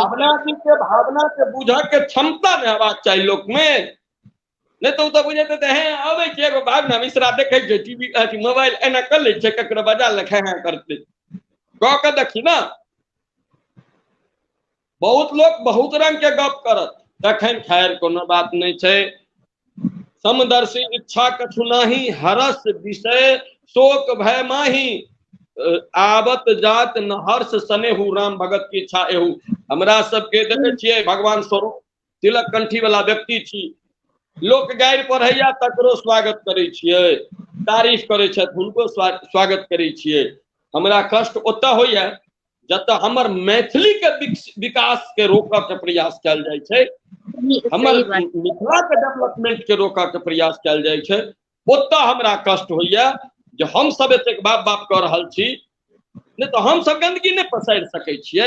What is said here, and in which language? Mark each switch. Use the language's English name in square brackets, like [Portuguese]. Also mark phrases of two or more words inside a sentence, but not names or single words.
[Maithili] भावना जी के भावना के बुझ के क्षमता में हेबाक चाहिए लोक में, नहीं तो बुझे हैं अबे छै एगो भावना मिश्रा देखे छै टीवी मोबाइल एना कर ले छै, ककरो बजा ले खा करते कह के देखी ना। बहुत लोग बहुत रंग के गप करत, तखन खैर कोनो बात नहीं छै। [Awadhi] समदर्शी इच्छा कछु नाही, हरस विषय शोक भय माही, आवत जात न हर्ष सनेहु, राम भगत की इच्छा एहू। [Maithili] हमरा सबके देखे छियै भगवान स्वरूप तिलक कंठी वाला व्यक्ति छी, लोक गारि पढ़ैया तकरो स्वागत करे छियै, तारीफ करे छथि हुनको स्वागत करे छियै। हमरा कष्ट ओतऽ होइया जतऽ हमर मैथिली के विकास के रोकऽ के प्रयास कयल जाइ छै, हमर मिथिला के डेवलपमेंट के रोकऽ के प्रयास कयल जाइ छै, ओतऽ हमरा कष्ट होइया जे हम सब एतेक बाप बाप कऽ रहल छी, नहीं तो हम सब गंदगी नहीं पसारि सकै छियै?